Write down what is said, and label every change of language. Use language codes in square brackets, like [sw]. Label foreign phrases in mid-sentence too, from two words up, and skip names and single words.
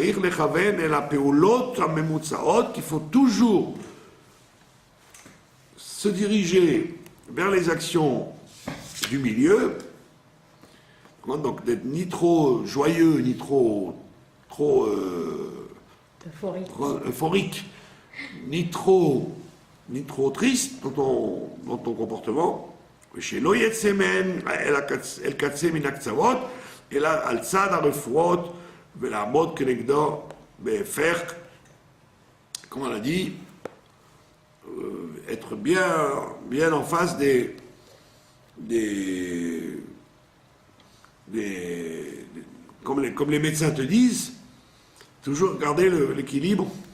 [fr] faut toujours se diriger vers les actions du milieu, donc d'être ni trop joyeux, ni trop euphorique, ni trop triste dans ton comportement. [he] שלא יצא מהן אל קצה מן הקצוות, אלא על צד הרפואות ולעמוד כנגדו בהפך, [fr] comme on a dit, être bien en face comme les médecins te disent, toujours garder l'équilibre.